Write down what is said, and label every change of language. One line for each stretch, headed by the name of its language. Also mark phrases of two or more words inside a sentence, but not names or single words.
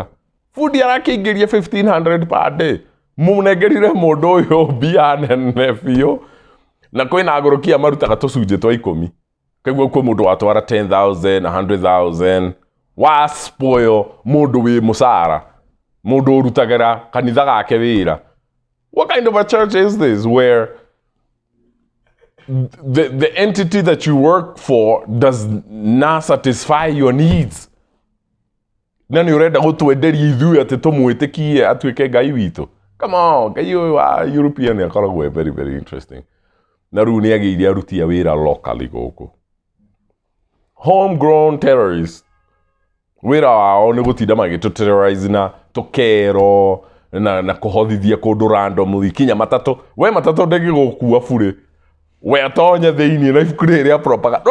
Kikuyu: Food arakingiria 1500
English: per day.
Kikuyu: Munengerire mundu uyu bia nene biu na kwina agurukia marutaga tucunje twa 10 kaigua kwa mundu watwara 10,000 100,000 wa spoil mundu wi musara mundu urutagira kanitha gake wira.
English: What kind of a church is this where the entity that you work for does not satisfy your needs?
Kikuyu: Nani urenda gutwenderia ithuĩ ati tumwitikie atuike ngai witu?
English: Come on, European ekoragwo very, very interesting.
Kikuyu: Na riu ni ageire aruti a wira locally guku.
English: Homegrown terrorists.
Kikuyu: Wira wao ni gutinda magituterrorize na tukero na kuhothithia kundu randomly kinya matatu. We matatu ndegi gukua bure. We atonya thiini na ibuku riria propaganda.